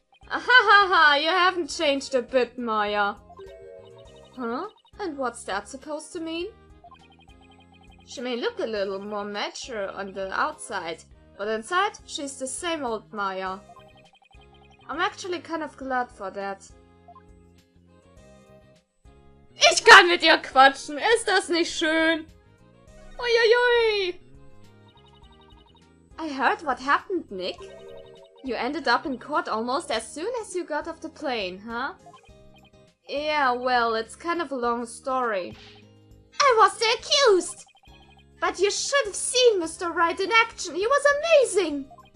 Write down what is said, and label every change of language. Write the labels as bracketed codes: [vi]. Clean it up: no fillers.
[en] Ahahaha, you haven't changed a bit, Maya. Huh? And what's that supposed to mean? She may look a little more mature on the outside, but inside she's the same old Maya. I'm actually kind of glad for that. [de] Ich kann mit ihr quatschen, ist das nicht schön? Uiuiui! [en] I heard what happened, Nick. You ended up in court almost as soon as you got off the plane, huh? Yeah, well, it's kind of a long story. I was the accused! But you should have seen Mr. Wright in action, he was amazing!